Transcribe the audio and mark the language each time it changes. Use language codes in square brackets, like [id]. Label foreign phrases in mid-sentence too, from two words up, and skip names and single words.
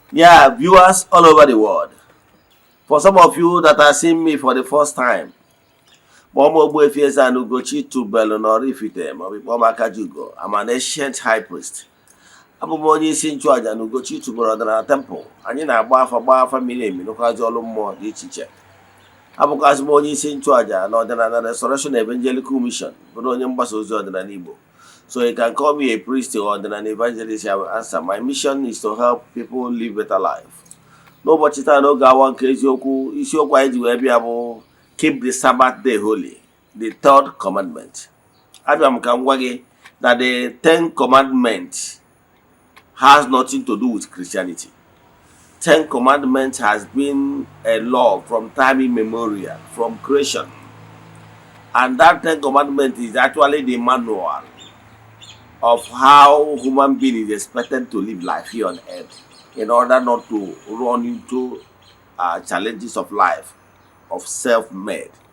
[en] Yeah, viewers all over the world. For some of you that are seeing me for the first time, [ig] Ogbuefi Ezeana ugochitubelu na Oraifite maọbụ ikpọm Akajiugo. [en] I'm an ancient high priest. [ig] Abụ m onye isi nchụaja na ugochitubelu ọdịnala temple. Anyị na-agba afa miri emi n'ụkwazị ọrụ mmụọ dị iche iche. Abụkwazị m onye isi nchụaja na ọdịnala Restoration Evangelical Mission, bụrụ onye mgbasa ozi ọdịnala Igbo. [en] So you can call me a priest or an evangelist. I will answer. My mission is to help people live better life. [ig] N'ụbọchị taa n'oge awa nke isiokwu anyị ji wee bịa bụ [en] keep the Sabbath day holy, the third commandment. [ig] Abịa m ka m gwa gị [en] that the 10 commandments has nothing to do with Christianity. 10 commandments has been a law from time immemorial, from creation. And that 10 commandments is actually the manual of how human being is expected to live life here on earth in order not to run into challenges of life, of self-made.